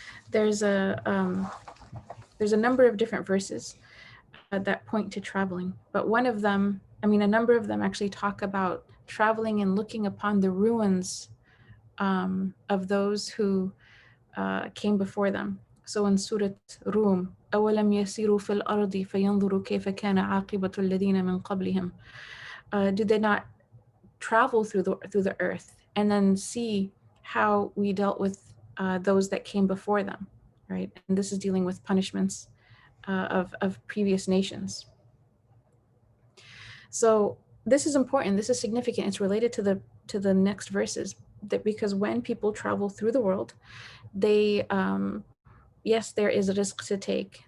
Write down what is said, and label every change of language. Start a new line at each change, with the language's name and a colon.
English: There's a number of different verses that point to traveling, but one of them, a number of them actually talk about traveling and looking upon the ruins of those who came before them. So in Surah Rum,
Arabic: أَوَلَمْ يَسِيرُوا فِي الْأَرْضِ فَيَنْظُرُوا كَيْفَ كَانَ عَاقِبَةُ الَّذِينَ مِنْ قَبْلِهِمْ.
English: Do they not travel through the earth and then see how we dealt with those that came before them, right? And this is dealing with punishments of previous nations. So this is important. This is significant. It's related to the next verses, that because when people travel through the world, they yes, there is a risk to take.